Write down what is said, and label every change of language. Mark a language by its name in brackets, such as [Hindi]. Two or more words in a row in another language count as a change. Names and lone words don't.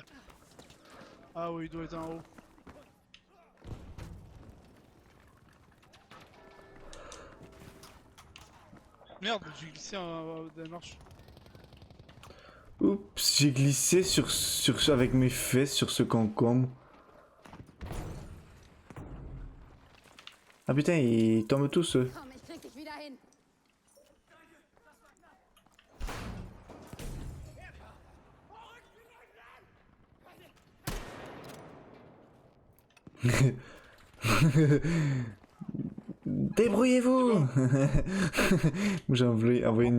[French] Ah oui, il doit être en haut. Merde, j'ai glissé en des marches. Oups, j'ai glissé avec mes fesses sur ce concombre. Ah putain, ils tombent tous eux. [German] Komm, ich krieg dich wieder hin. [French] Débrouillez-vous. J'ai envoyé une...